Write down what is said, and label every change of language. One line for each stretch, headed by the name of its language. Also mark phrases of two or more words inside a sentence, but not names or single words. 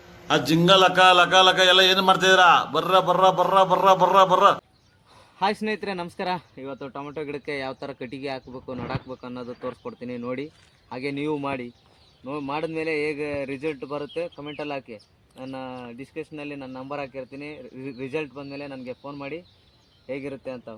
Kannada: ಆ ಜಿಂಗ ಲಕ ಲಕ ಲಕ ಎಲ್ಲ ಏನು ಮಾಡ್ತಿದ್ದೀರಾ? ಬರ್ರ ಬರ್ರ ಬರ್ರ ಬರ್ರ ಬರ್ರ ಬರ್ರ. ಹಾಯ್ ಸ್ನೇಹಿತರೆ, ನಮಸ್ಕಾರ. ಇವತ್ತು ಟೊಮೆಟೊ ಗಿಡಕ್ಕೆ ಯಾವ ಥರ ಕಟ್ಟಿಗೆ ಹಾಕಬೇಕು, ನಡಾಕಬೇಕು ಅನ್ನೋದು ತೋರಿಸ್ಕೊಡ್ತೀನಿ ನೋಡಿ. ಹಾಗೆ ನೀವು ಮಾಡಿ ಮಾಡಿದ್ಮೇಲೆ ಹೇಗೆ ರಿಸಲ್ಟ್ ಬರುತ್ತೆ ಕಮೆಂಟಲ್ಲಿ ಹಾಕಿ. ನನ್ನ ಡಿಸ್ಕ್ರಿಪ್ಷನಲ್ಲಿ ನನ್ನ ನಂಬರ್ ಹಾಕಿರ್ತೀನಿ. ರಿಸಲ್ಟ್ ಬಂದಮೇಲೆ ನನಗೆ ಫೋನ್ ಮಾಡಿ ಹೇಗಿರುತ್ತೆ ಅಂತ.